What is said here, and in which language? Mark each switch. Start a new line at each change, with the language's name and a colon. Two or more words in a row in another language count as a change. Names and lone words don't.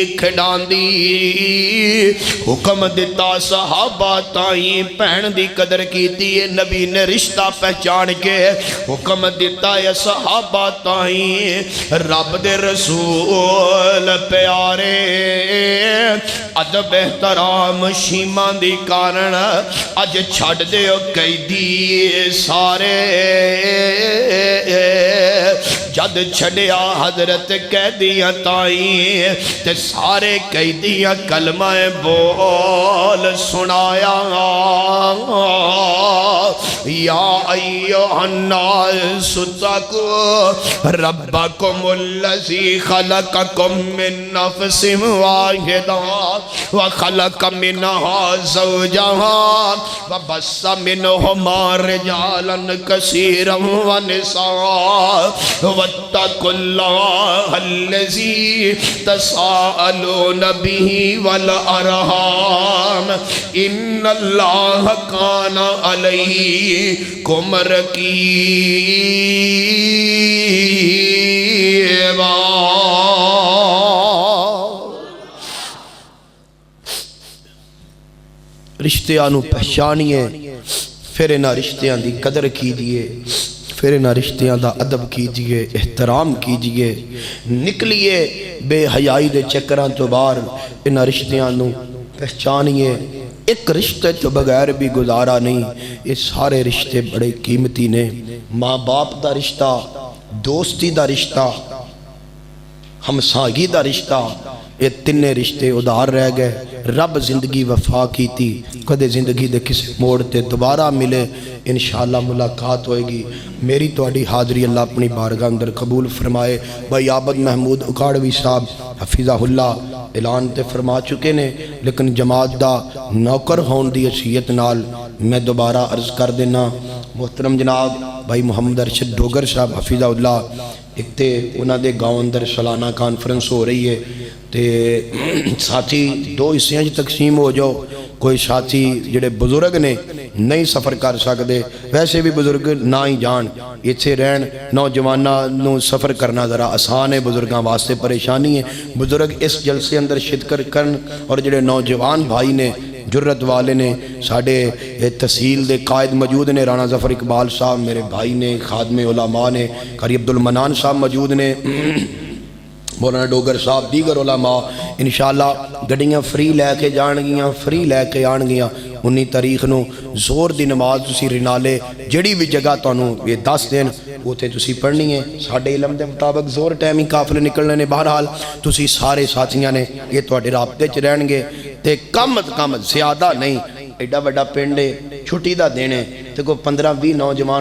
Punjabi: کھڈاندی حکم دتا صحابہ تائیں بھین دی قدر کیتی نبی نے رشتہ پہچان کے حکم دتا ہے صحابہ تائیں رب دے رسول پیارے ادب احترام شیما دی کارن اج چھڈ دے قیدی سارے جد چھڈیا حضرت قیدیاں تائیں تے سارے قیدیاں کلمہ بول سنایا
Arabic: يا أيها الناس اتقوا ربكم الذي خلقكم من نفس واحدة وخلق منها زوجها وبث منهما رجالا كثيرا ونساء واتقوا الله الذي تساءلون به والأرحام إن الله كان عليكم رقيبا.
Punjabi: رشتیاں نوں پہچانیے فیر اینہاں رشتیاں دی قدر کیجیے فیر اینہاں رشتیاں دا ادب کیجیے احترام کیجیے نکلیے بےحیائی دے چکراں تو باہر اینہاں رشتیاں نوں پہچانیے ایک رشتے تو بغیر بھی گزارا نہیں یہ سارے رشتے بڑے قیمتی نے ماں باپ دا رشتہ دوستی دا رشتہ ہمساگی دا رشتہ یہ تنے رشتے ادھار رہ گئے رب زندگی وفا کی تھی کدے زندگی دے کسے موڑ تے دوبارہ ملے ان شاء اللہ ملاقات ہوئے گی میری تہاڈی حاضری اللہ اپنی بارگاہ اندر قبول فرمائے. بھائی عابد محمود اوکاڑوی صاحب حفظہ اللہ اعلان تے فرما چکے نے لیکن جماعت دا نوکر ہونے کی حیثیت نال میں دوبارہ عرض کر دینا محترم جناب بھائی محمد ارشد ڈوگر صاحب حفظہ اللہ ایک تو انہوں نے گاؤں اندر سالانہ کانفرنس ہو رہی ہے تو ساتھی دو حصوں تقسیم ہو جاؤ کوئی ساتھی جہڑے بزرگ نے نہیں سفر کر سکتے ویسے بھی بزرگ نہ ہی جان ایتھے رہن نوجوانوں سفر کرنا ذرا آسان ہے بزرگوں واسطے پریشانی ہے بزرگ اس جلسے اندر شرکت کرن اور جہڑے نوجوان بھائی نے جرأت والے نے ساڈے تحصیل دے قائد موجود نے رانا ظفر اقبال صاحب میرے بھائی نے خادمِ علماء نے قاری عبدالمنان صاحب موجود نے مولانا ڈوگر صاحب دیگر علماء ان شاء اللہ گڈیاں فری لے کے جانگیاں فری لے کے آنگیاں 19 تاریخ نوں ظہر دی نماز تسی رینالے جہڑی بھی جگہ تہانوں یہ دس دن اوتھے تسی پڑھنی ہے ساڈے علم دے مطابق ظہر ٹائم ہی قافلے نکلنے نے بہرحال تسی سارے ساتھیاں نے یہ تہاڈے رابطے چ رہنگے تے کم زیادہ نہیں ایڈا وڈا پنڈ ہے چھٹی دا دن ہے تے کوئی 15-20 نوجوان